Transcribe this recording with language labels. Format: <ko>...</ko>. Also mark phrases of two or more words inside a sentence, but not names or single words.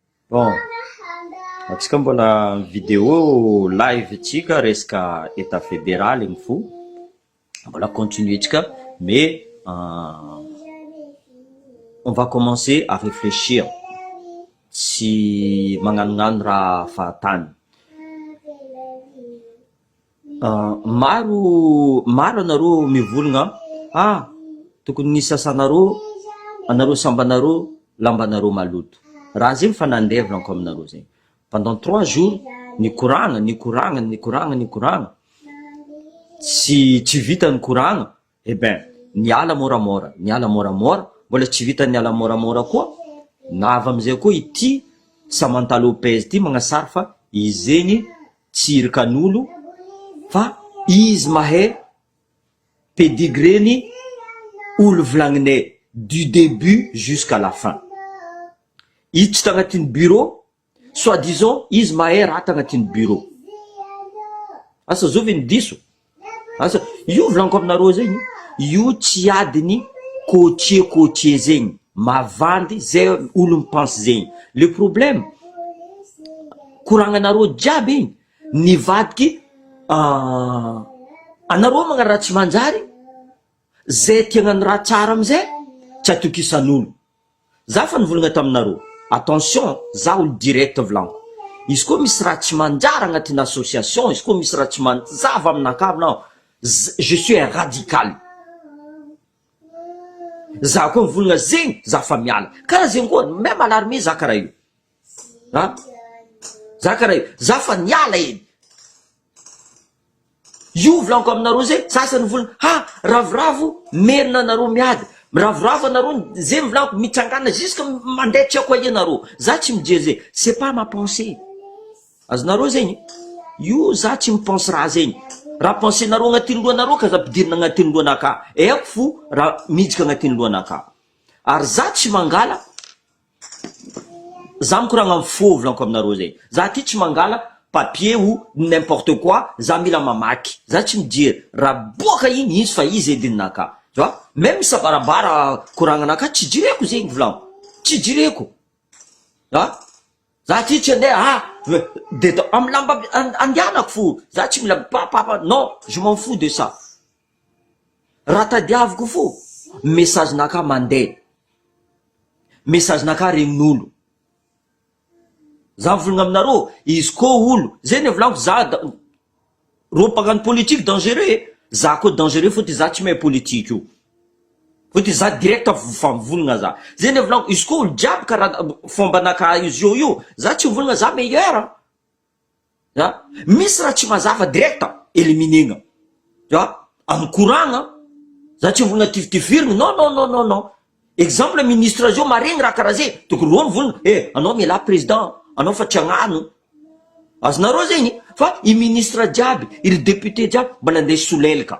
<mg>Bon, atsika mbola</mg> <fr>vidéo live</fr> <mg>tsika resaka</mg> <fr>état fédéral</fr> <mg>igny fo mbola continuer tsika</mg> <fr>mais on va commencer à réfléchir si</fr> <mg>magnanognano raha fahatany. Maro anareo mivolagna tokony nisy anareo sambanareo lambanareo maloto. Raha zegny fa nandevako aminareo zegny.</mg> <fr>Pendant 3 jours</fr> <mg>nikoragna tsy vita nikoragna,</mg> <fr>eh ben</fr> <mg>niala moramora, mbola tsy vita niala moramora koa, na avy amizay koa ity Samantha Lopez ty magnasara fa izy zegny tsy irikan'olo fa izy mahay pedigreny olo volagninay</mg> <fr>du début jusqu'à la fin.</fr> <mg>Izy tsy tagnatin'ny bureau,</mg> <fr>soit disons</fr> <mg>izy mahay raha tagnatin'ny bureau. Asa zovy ny diso. Asa io volaniko aminareo zegny, io tsy adiny coachier zegny, mavandy zay olo mipense zegny.</mg> <fr>Le problème</fr> <mg>koragnanareo jiaby igny nivadiky anareo magna raha tsy manjary, zay tiagnano raha tsara amizay tsy atokisan'olo. Za fa nivolagna taminareo, attention, za olo direct volaniko. Izy koa misy raha tsy manjary agnatin'ny association, izy koa misy raha tsy manjava aminakahy,</mg> <fr>non, je suis un radical.</fr> <mg>Za koa mivolagna zegny, za fa miala. Karaha zegny koa,</mg> <fr>même à l'armée</fr> <mg>za karaha io. Za karaha io, za fa niala edy. Io volaniko aminareo zegny, sasany volagna, ravoravo merina anareo miady. Ravoravo anareo zegny volaniko mitsangana jusque mandeha tsy ako ianareo. Za tsy mijery zegny,</mg> <fr>c'est pas ma pensée.</fr> <mg>Azonareo zegny, io za tsy mipense raha zegny. Raha pensenareo agnatin'ny lohanareo ka za ampidirina agnatin'ny lohanakahy. Eko fo raha midika agnatin'ny lohanakahy. Ary za tsy mangala, za mikoragna amin'ny faux volaniko aminareo zegny. Za ty tsy mangala</mg> <fr>papier ou n'importe quoi,</fr> <mg>za mila mamaky. Za tsy mijery, raha boaka igny izy fa izy edininakahy.</mg> <fr>Tu vois?</fr> <mg>Même sabarabara koragnanakahy tsy jireko zegny volaniko. Tsy jireko. Za ty tsy andeha amy lamba andianako fo. Za tsy mila papa,</mg> <fr>non, je m'en fous de ça.</fr> <mg>Raha tadiaviko fo, message nakahy mandeha. Message nakahy regnin'olo. Za mivolagna aminareo, izy koa olo, zegny volaniko za ropagna</mg> <fr>politique dangereux.</fr> <mg>Za koa dangereux fôty za tsy mahay politique io. Fôty za direct fa mivolagna za. Zegny volaniko, izy koa olo jiaby karaha fomba nakahy izy io, za tsy mivolagna za meilleur. Misy raha tsy mazava direct éliminegna.</mg> <fr>Tu vois?</fr> <mg>Amin'ny koragna, za tsy mivolagna tiftifirigny, non.</mg> <fr>Exemple ministre</fr> <mg>zio maregny raha karaha zay, tokony rô mivolagna, anao miala président, anao fa tsy agnano. Azonareo zegny, fa i ministre jiaby, i député jiaby mbola andeha solelaka.</mg>